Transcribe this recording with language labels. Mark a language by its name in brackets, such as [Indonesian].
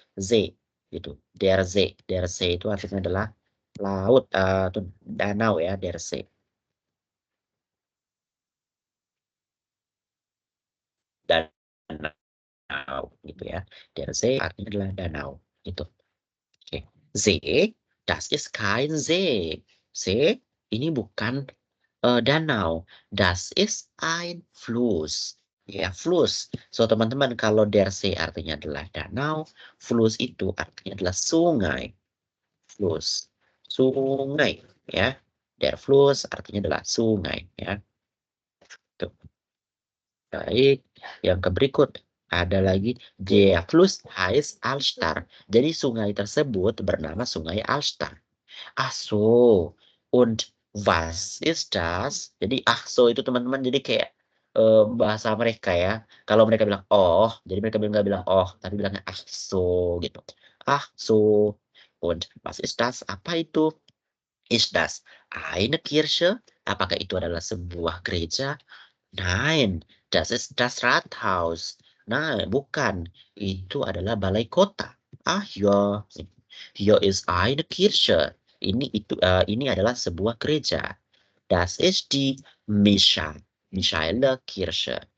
[Indonesian] See gitu. Der See itu artinya adalah laut atau danau ya, der See. Danau gitu ya. Der See artinya adalah danau gitu. [German] Oke. See, das ist kein See. [Indonesian] See ini bukan danau. [German] Das ist ein Fluss. [Indonesian] Ya, Fluss. So, teman-teman, kalau der See artinya adalah danau, Fluss itu artinya adalah sungai. Fluss. Sungai, ya. Der Fluss artinya adalah sungai, ya. Tuh. Baik, yang berikut ada lagi [German] der Fluss heißt Alster. [Indonesian] Jadi sungai tersebut bernama Sungai Alster. [German] Ach so, und was ist das? [Indonesian] Jadi ach so itu teman-teman jadi kayak bahasa mereka ya. Kalau mereka bilang oh, jadi mereka nggak bilang oh, tapi bilangnya ach so gitu. [German] Ach so, und was ist das? [Indonesian] Apa itu? [German] Ist das eine Kirche? [Indonesian] Apakah itu adalah sebuah gereja? [German] Nein, das ist das Rathaus. [Indonesian] Nah, bukan. Itu adalah balai kota. [German] Ah ja, hier ist eine Kirche. [Indonesian] Ini adalah sebuah gereja. [German] Das ist die Michaeler Kirche.